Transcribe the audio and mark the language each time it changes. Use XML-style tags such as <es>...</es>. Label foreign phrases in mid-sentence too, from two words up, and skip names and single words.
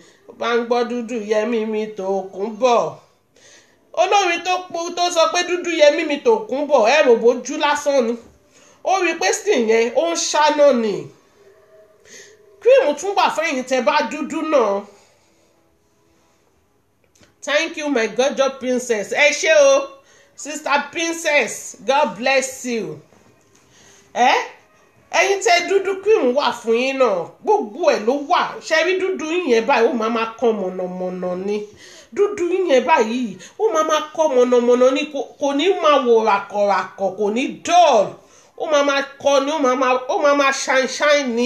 <yo>Bá ń gbọ́ dúdú yẹmí mi Tòkunbọ̀, olórin tó sọ pé dúdú yẹmí mi Tòkunbọ̀ ẹ rò bójú lásán ni. Ó rí pé skin yẹn ó ń ṣáná ni. Cream tún wà fẹ́yìn tẹ́ bá dúdú náà.</yo> <en>Thank you my gorgeous princess.</en> <yo>Ẹ ṣé o</yo> <en>sister princess, God bless you.</en> <yo>Ẹ̀yin tẹ́ dúdú cream wà fún yín náà, gbogbo ẹ̀ ló wà. Ṣé rí dúdú yín báyìí ó máa kàn mọ̀nàmọ̀nà ni. Dúdú yín báyìí ó máa kàn mọ̀nàmọ̀nà ni, kò ní máa wò ràkọ̀ràkọ̀, kò ní dull. Ó máa kọ́ ni, ó máa shine ni.</yo>